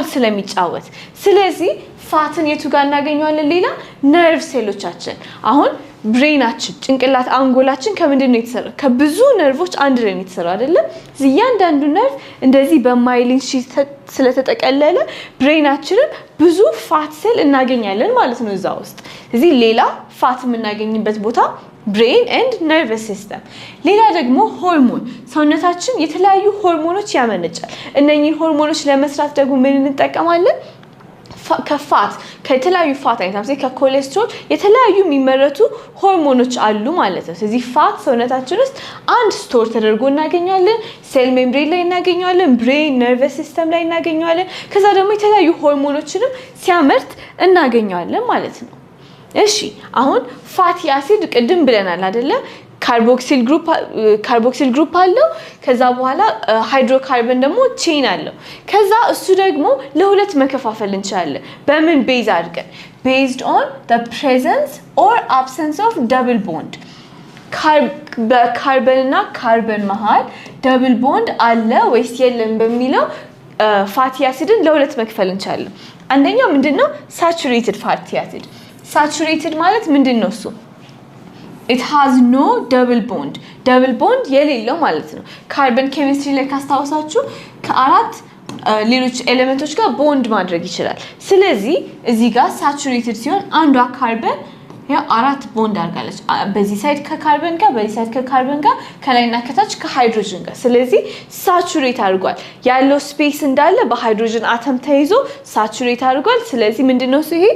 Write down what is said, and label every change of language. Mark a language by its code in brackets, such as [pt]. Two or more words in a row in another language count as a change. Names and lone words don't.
[am] ስለሚጫወት ስለዚህ ፋትን የቱ ጋር እናገኘዋለን ሌላ ነርቭ ሴሎቻችን አሁን ብሬናችን ጭንቅላት አንጎላችን ከምንድነው የተሰራው ከብዙ ነርቮች አንድ ላይ ነው የተሰራው አይደለ እያንዳንዱ ነርቭ እንደዚህ በማይሊን ሺዝ ስለተጠቀለለ ብሬናችን ብዙ [en] fat cell [am] እናገኛለን ማለት ነው እዛ ውስጥ እዚህ ሌላ ፋት የምናገኝበት ቦታ [en] brain and nervous system [am] ሌላ ደግሞ ሆርሞን ሰውነታችን የተለያዩ ሆርሞኖች ያመነጫል እነኚህ ሆርሞኖች ለመስራት ደግሞ ምን እንጠቀማለን ከፋት ከተለያዩ ፋት አይነቶች ከኮሌስትሮል የተለያዩ የሚመረቱ ሆርሞኖች አሉ ማለት ነው ስለዚህ ፋት ሰውነታችን ውስጥ አንድ ስቶር ተደርጎ እናገኛለን [en] cell membrane [am] ላይ እናገኛለን [en] brain nervous system [am] ላይ እናገኛለን ከዛ ደግሞ የተለያዩ ሆርሞኖችንም ሲያመርት እናገኛለን ማለት ነው እሺ አሁን [en] fatty acid [am] ቅድም ብለናል አይደለ [en] carboxyl group [am] አለው ከዛ በኋላ ሃይድሮካርበን ደግሞ ቼን አለው ከዛ እሱ ደግሞ ለሁለት መከፋፈል እንችላለን በምን ቤዝ አድርገን [en] based on the presence or absence of double bond [am] በካርበን እና ካርበን መሃል [en] double bond [am] አለ ወይስ የለም በሚለው ፋቲ አሲድን ለሁለት መክፈል እንችላለን አንደኛው ምንድነው [en] saturated fatty acid saturated [am] ማለት ምንድነው እሱ [en] it has no double bond [am] የሌለው ማለት ነው [en] carbon chemistry [am] ላይ ካስታውሳችሁ ከአራት ሌሎች ኤሌመንቶች ጋር ቦንድ ማድረግ ይችላል ስለዚህ እዚህ ጋር saturated ሲሆን አንዷ ካርበን ያ አራት ቦንድ አድርጋለች በዚህ ሳይድ ከካርበን ጋር በዚህ ሳይድ ከካርበን ጋር ከላይና ከታች ከሃይድሮጅን ጋር ስለዚህ ሳቹሬት አድርጓል ያለው ስፔስ እንዳለ በሃይድሮጅን አተም ተይዞ ሳቹሬት አድርጓል ስለዚህ ምንድነው እሱ ይሄ